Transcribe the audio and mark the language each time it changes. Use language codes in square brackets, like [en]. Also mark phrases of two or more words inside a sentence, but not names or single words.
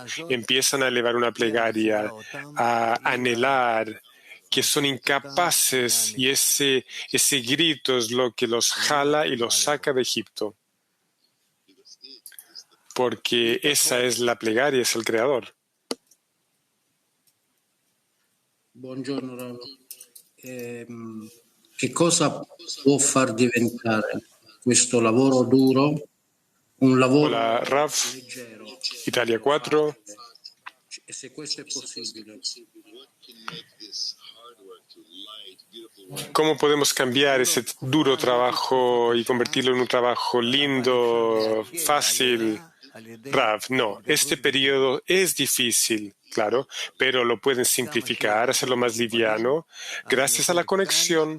[es] Empiezan a elevar una plegaria, a anhelar, que son incapaces, y ese grito es lo que los jala y los saca de Egipto. Porque esa es la plegaria, es el Creador. [it] Buongiorno Rav. Che cosa può far diventare questo lavoro duro un lavoro [es] Hola, Rav, Italia 4. [it] E se questo è possibile? [es] ¿Cómo podemos cambiar ese duro trabajo y convertirlo en un trabajo lindo, fácil? Rav, no, este periodo es difícil, claro, pero lo pueden simplificar, hacerlo más liviano, gracias a la conexión.